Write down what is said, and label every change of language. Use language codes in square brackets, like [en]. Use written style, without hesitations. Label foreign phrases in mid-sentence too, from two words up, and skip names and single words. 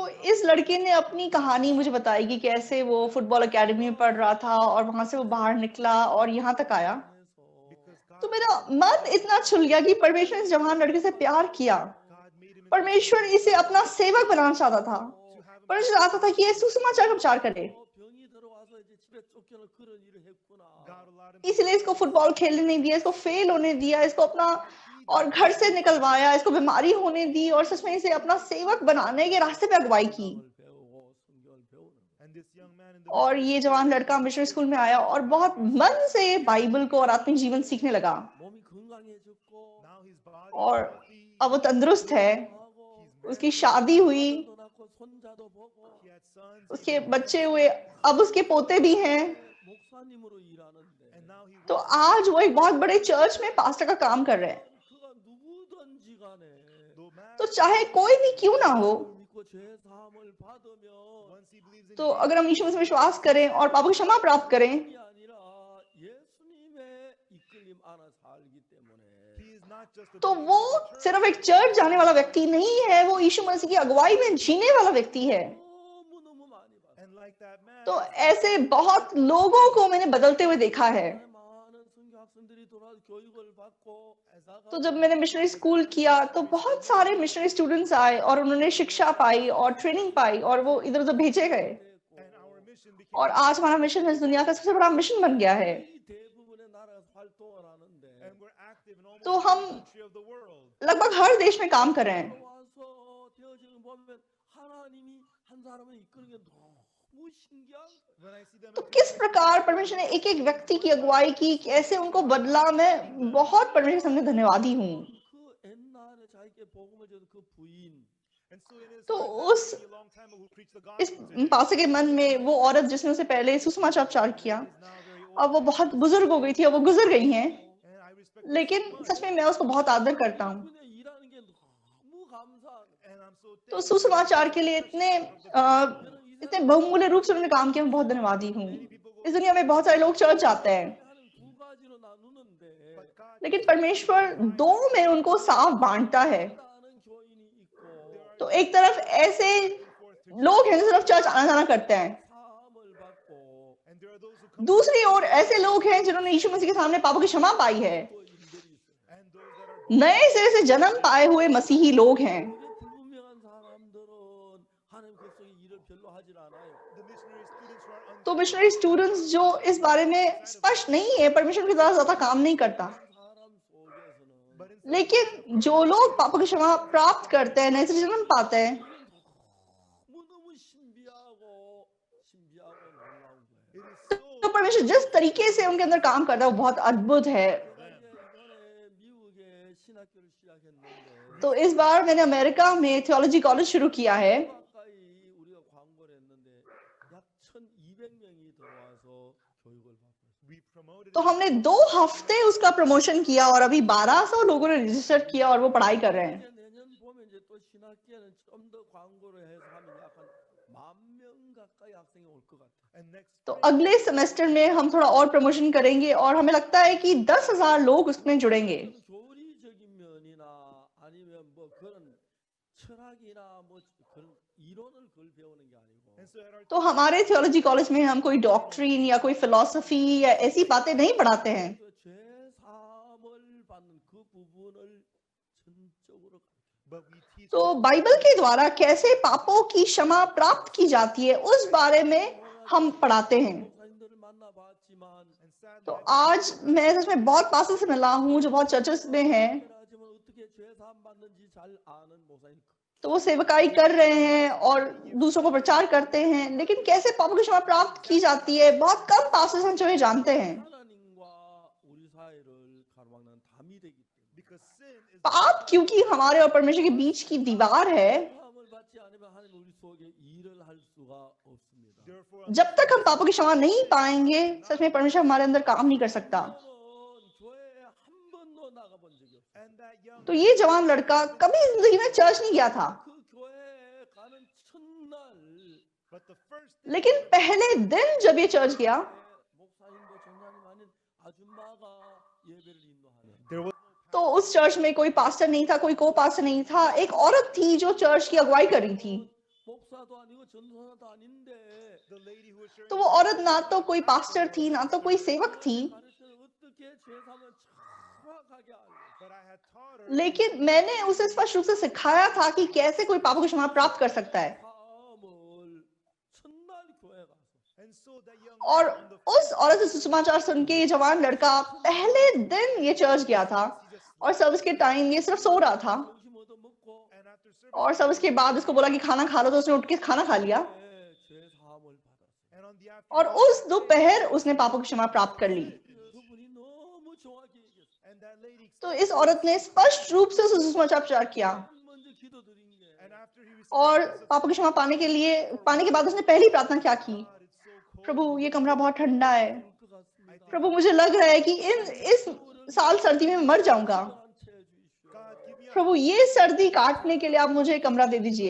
[en] me how [hi] इस लड़के ने अपनी कहानी मुझे बताई कि कैसे वो फुटबॉल एकेडमी में पढ़ रहा था और वहां से वो बाहर निकला और यहाँ तक आया। [en] because God [hi] तो मेरा मन इतना छुल गया कि परमेश्वर ने इस जवान लड़के से प्यार किया। [en] God made him into [hi] परमेश्वर इसे अपना सेवक बनाना चाहता था। [en] to have him [hi] परमेश्वर चाहता था कि ये सुसमाचार का प्रचार करे, [ko] 병이 들어와서 이제 집에 쫓겨는 그런 일을 했구나. [en] God allowed him to [hi] इसलिए इसको फुटबॉल खेलने नहीं दिया, इसको फेल होने दिया, इसको अपना और घर से निकलवाया, इसको बीमारी होने दी और सच में इसे अपना सेवक बनाने के रास्ते पे अगुवाई की। [ko] 성경을 배우고 성경을 배우는 거예요. [en] and this young man in the [hi] और ये जवान लड़का [en] missionary school [hi] में आया और बहुत मन से बाइबल को और आत्मिक जीवन सीखने लगा [ko] 몸이 건강해졌고 [en] now his body [hi] और [en] is healthy, [hi] अब वो तंदुरुस्त है, [ko] 하고 [hi] उसकी शादी हुई, [ko] 아들도 낳고 손자도 보고 [en] he had sons, he [hi] उसके [en] had [hi] बच्चे हुए, अब उसके पोते भी हैं। [ko] 목사님으로 일하는데 [en] and now he [hi] तो [en] works [hi] आज वो एक बहुत बड़े चर्च में पास्टर का काम कर रहे हैं। [ko] 그가 누구든지 간에 [en] no [hi] तो [en] matter [hi] चाहे कोई भी क्यों ना हो, [ko] 믿고 죄 사함을 받으면 [en] once he believes in [hi] तो अगर हम यीशु मसीह में विश्वास करें और पापों की क्षमा प्राप्त करें, [ko] 이 아니라 예수님의 이끌림 안에 살기 때문에 [en] he is not just a [hi] तो [en] believer [hi] वो [en] in the church, [hi] सिर्फ एक चर्च जाने वाला व्यक्ति नहीं है, वो यीशु मसीह की अगुवाई में जीने वाला व्यक्ति है। [ko] 너무너무 많이 봤어요. [en] and like that man [hi] तो ऐसे बहुत लोगों को मैंने बदलते हुए देखा है। [ko] 많은 선교 학생들이 돌아 교육을 받고 [hi] तो जब मैंने [en] missionary school [hi] किया तो बहुत सारे [en] missionary students [hi] आए और उन्होंने शिक्षा पाई और ट्रेनिंग पाई और वो इधर उधर भेजे गए [en] and our mission became [hi] और आज हमारा मिशन इस दुनिया का सबसे बड़ा मिशन बन गया है। [ko] 이 대부분의 나라에서 활동을 하는데 [en] and we're active in almost [hi] तो [en] every [hi] हम [en] country of the world [hi] लगभग हर देश में काम कर रहे हैं। [ko] 와서 되어지는 보면 하나님이 한 사람을 이끄는 게 너무 신기한 거예요. [en] when I see them [hi] तो [en] in [hi] किस प्रकार परमेश्वर ने एक एक व्यक्ति की अगुवाई की, कैसे उनको बदला, मैं बहुत परमेश्वर के सामने धन्यवादी हूँ। [ko] 그 옛날에 자기께 복음을 준 그 बु인 [en] and so in his [hi] तो [en] heart, that [hi] उस [en] lady a long time ago who preached the [hi] इस [en] gospel to him [hi] पासे के मन में वो औरत जिसने उसे पहले सुसमाचार प्रचार किया, [en] is now very old [hi] अब वो बहुत बुजुर्ग हो गई थी, अब वो गुजर गई हैं, [en] and I respect her [hi] लेकिन [en] so much [hi] सच में मैं उसको बहुत आदर करता हूँ। [ko] 그분의 일하는 게 너무 감사한 거예요. [en] and I'm so [hi] तो [en] thankful [hi] सुसमाचार के लिए इतने बहुमूल्य रूप से उन्होंने काम किया, मैं बहुत धन्यवादी हूँ। इस दुनिया में बहुत सारे लोग चर्च जाते हैं, [ko] 하나님 두 가지로 나누는데 [en] but God [hi] लेकिन परमेश्वर दो में उनको साफ बांटता है। [ko] 하는 교인이 있고 [hi] तो एक तरफ ऐसे [en] forth to [hi] लोग हैं जो सिर्फ चर्च आना जाना करते हैं, [ko] 사함을 받고 [en] and there are those who come [hi] दूसरी ओर ऐसे लोग हैं जिन्होंने यीशु मसीह के सामने पापों की क्षमा पाई है, [ko] 또 일들이 있어요. [en] and those that are [hi] नए सिरे से जन्म पाए हुए मसीही लोग हैं। [ko] 이게 불분명한 사람들은 하나님 그 속에 일을 별로 하질 않아요. [en] the missionary students who are [hi] तो [en] missionary students [hi] जो इस बारे में स्पष्ट नहीं है, परमेश्वर की तरह ज्यादा काम नहीं करता, [ko] 사람 속에서는 [en] but in [hi] लेकिन जो लोग पापों की क्षमा प्राप्त करते हैं, नए से जन्म पाते हैं, [ko] 너무너무 신비하고 놀라운 거예요. [en] it is so [hi] तो परमेश्वर जिस तरीके से उनके अंदर काम करता है वो बहुत अद्भुत है। [ko] 이번에 미국에 신학교를 시작했는데 [hi] तो इस बार मैंने अमेरिका में [en] theology college [hi] शुरू किया है। [ko] 가까이 우리가 광고를 했는데 약 1,200명이 들어와서 교육을 받고 있어요. [en] we promoted [hi] तो हमने 2 हफ्ते उसका प्रमोशन किया और अभी 1200 लोगों ने रजिस्टर किया और वो पढ़ाई कर रहे हैं। [ko] 이제 내년 보면 이제 또 신학기에는 좀 더 광고를 해서 하면 약간 10,000명 가까이 학생이 올 것 같아요. [en] and next [hi] तो अगले सेमेस्टर में हम थोड़ा और प्रमोशन करेंगे और हमें लगता है कि 10,000 लोग उसमें जुड़ेंगे। [ko] 교리적인 면이나 아니면 뭐 그런 철학이나 뭐 그런 이론을 그걸 배우는 게 아니고 [en] and so at our [hi] तो हमारे [en] theology college [hi] में हम कोई डॉक्ट्रिन या कोई फिलॉसफी या ऐसी बातें नहीं पढ़ाते हैं, [ko] 그 죄사함을 받는 그 부분을 전적으로 [en] but we teach [hi] तो बाइबल के द्वारा कैसे पापों की क्षमा प्राप्त की जाती है उस बारे में हम पढ़ाते हैं। [ko] 목사님들을 만나봤지만 [en] and sadly [hi] तो आज मैं सच में बहुत पास्टर से मिला हूँ जो बहुत चर्चेस में हैं, [ko] 하지만 어떻게 죄사함 받는지 잘 아는 목사님 [hi] तो वो सेवकाई कर रहे हैं और दूसरों को प्रचार करते हैं, लेकिन कैसे पापों की क्षमा प्राप्त की जाती है बहुत कम पास्टर्स हैं जो ये जानते हैं। [ko] 하나님과 우리 사이를 가로막는 담이 되기 때문에 [en] because sin is [hi] पाप क्योंकि हमारे और परमेश्वर के बीच की दीवार है, [ko] 죄사함을 받지 않으면 하나님 우리 속에 일을 할 수가 없습니다. [en] therefore [hi] जब तक हम पापों की क्षमा नहीं पाएंगे सच में परमेश्वर हमारे अंदर काम नहीं कर सकता। [ko] 저는 교회에 한 번도 나가본 적이 없어요. [en] and that young [hi] तो ये जवान लड़का कभी जिंदगी में चर्च नहीं गया था, [ko] 그 교회에 가는 첫날 [en] but the first [hi] लेकिन पहले दिन जब ये चर्च गया [ko] 목사님도 전사님 아닌 아줌마가 예배를 인도하는 [en] there was [hi] तो तो उस चर्च में कोई पास्टर नहीं था, कोई को पास्टर नहीं था, एक औरत थी जो चर्च की अगुवाई कर रही थी। [ko] 목사도 아니고 전도사도 아닌데 [en] The lady who was sharing [hi] तो [en] the [hi] वो औरत [en] gospel [hi] ना [en] was [hi] तो [en] not [hi] कोई [en] pastor [hi] पास्टर [en] or [hi] थी, ना तो कोई सेवक थी, [ko] 가르쳐서 어떻게 제사함을 정확하게 알려. [en] but I had taught her [hi] लेकिन मैंने उसे स्पष्ट रूप से सिखाया था कि कैसे कोई पापों की क्षमा प्राप्त कर सकता है। [ko] 사함을 첫날 교회 가서 [en] and so that young [hi] और [en] man on the [hi] उस औरत से सुसमाचार सुन के ये जवान लड़का पहले दिन ये चर्च गया था और सर्विस के टाइम ये सिर्फ सो रहा था [ko] 점심 얻어 먹고 [en] and after service [hi] और सर्विस के बाद उसको बोला कि खाना खा लो, तो उसने उठ के खाना खा लिया [ko] 제사함을 받았어요. [en] and on the [hi] और [en] afternoon [hi] उस दोपहर उसने पापों की क्षमा प्राप्त कर ली। [ko] 그분이 너무 정확히 얘기했어요. [en] and that lady [hi] तो इस औरत ने स्पष्ट रूप से उसे सुसमाचार प्रचार किया [ko] 먼저 기도드린 게 [en] and after he received [hi] और [en] the answer [hi] पापों की क्षमा पाने के बाद उसने पहली प्रार्थना क्या की? [en] God, it's so cold [hi] प्रभु ये कमरा बहुत ठंडा है, [ko] 것 같습니다. [hi] प्रभु मुझे लग रहा है कि इस साल सर्दी में मर जाऊंगा, [ko] 시원한 채 주십시오. [en] God give me a [hi] प्रभु ये सर्दी काटने के लिए आप मुझे एक कमरा दे दीजिए।